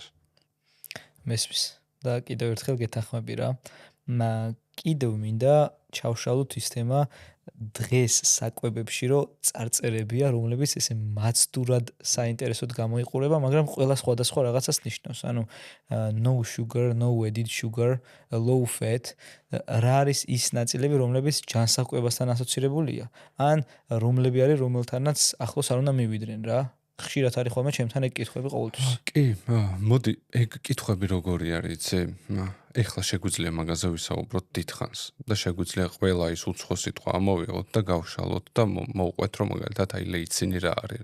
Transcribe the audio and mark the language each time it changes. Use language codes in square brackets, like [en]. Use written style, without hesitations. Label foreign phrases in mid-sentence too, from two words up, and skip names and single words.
[ka] მესმის. და კიდევ ერთხელ გეთანხმები რა. კიდევ მინდა ჩავშალოთ ის თემა დღეს საკვებებში, რომ წარწერებია, რომლებიც ესე მაცდურად საინტერესოდ გამოიყურება, მაგრამ ყველა სხვადასხვა რაღაცას ნიშნავს. [en] ანუ no sugar, no added sugar, low fat, [ka] რა არის ის ნაწილები, რომლებიც ჯანსაღკვებასთან ასოცირებულია, ან რომლები არის, რომელთანაც ახლოს არ უნდა მივიდნენ რა. ხშირად არის ხოლმე ჩემთან ეგ კითხვები ყოველთვის. კი, მოდი, ეგ კითხვები როგორი არის, იცი? ეხლა შეგვიძლია მაგაზე ვისაუბროთ დიდხანს და შეგვიძლია ყველა ის უცხო სიტყვა ამოვიღოთ და გავშალოთ და მოვყვეთ, რომ მაგალითად აი ლეიცინი რა არის.